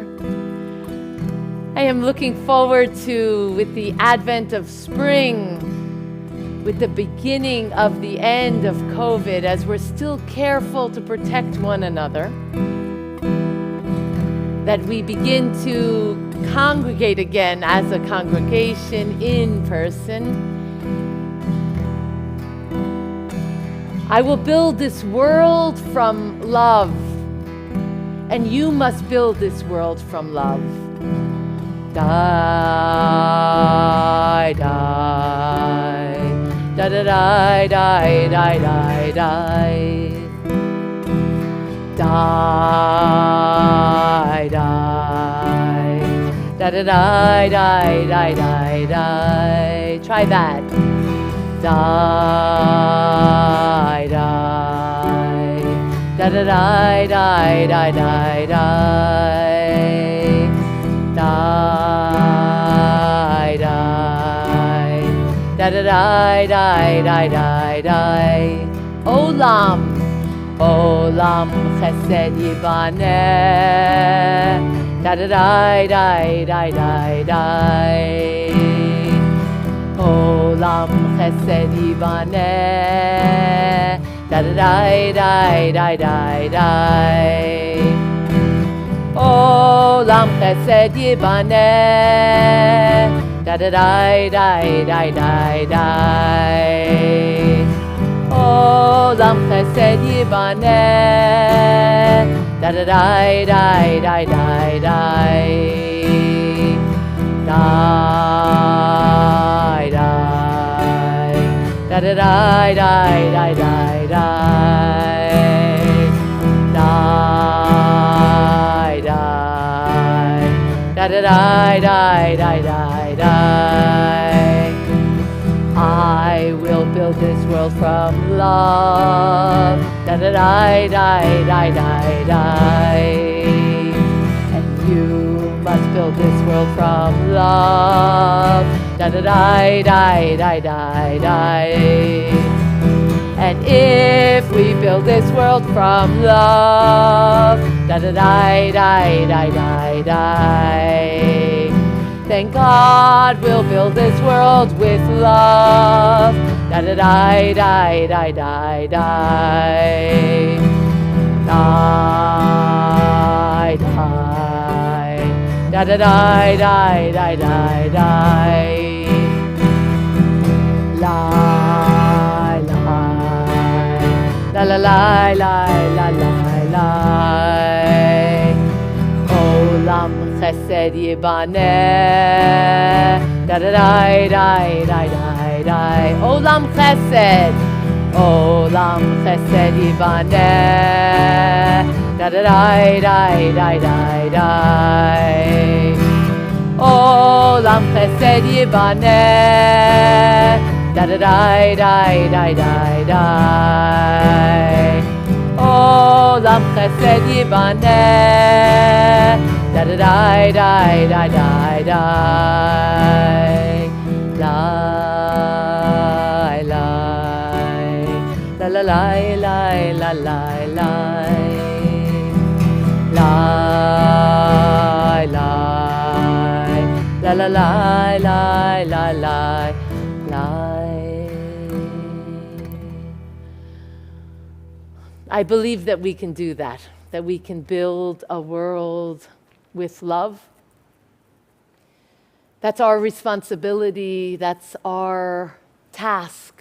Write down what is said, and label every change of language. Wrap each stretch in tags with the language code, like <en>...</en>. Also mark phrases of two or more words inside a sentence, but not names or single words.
<en>I am looking forward to, with the advent of spring, with the beginning of the end of COVID, as we're still careful to protect one another, that we begin to congregate again as a congregation in person. I will build this world from love, and you must build this world from love. Die, die, da da die, die, die, die, die. Die, die, da da die, die, die, die, die. Try that. Die, die, da da die, die, die, die, die. Die, die, da da die, die, die, die, die.</en> <he>עולם, עולם חסד יבנה, da da die, die, die, die, die. עולם חסד יבנה, da da die, die, die, die, die. עולם חסד יבנה, da da die, die, die, die, die. עולם חסד יבנה, da da die, die, die, die, die. Die, die, da da die, die, die, die, die. Die, die, da da die, die, die, die, die.</he> <en>I will build this world from love. Da da die, die, die, die, die. And you must build this world from love. Da da die, die, die, die, die. And if we build this world from love, da da die, die, die, die, die, then God will build this world with love. Da da die, die, die, die, die. Die, die, da da die, die, die, die, die. Lie, lie, la la lie, lie, la lie, lie.</en> <he>עולם חסד יבנה, da da die, die, die, die, die. עולם חסד, עולם חסד יבנה, da da die, die, die, die, die. עולם חסד יבנה, da da die, die, die, die, die. עולם חסד יבנה, da da die, die, die, die, die. Lie, lie, la la lie, lie, la lie, lie. Lie, lie, la la lie, lie, lie, lie, lie.</he> <en>I believe that we can do that we can build a world with love. That's our responsibility, that's our task.</en>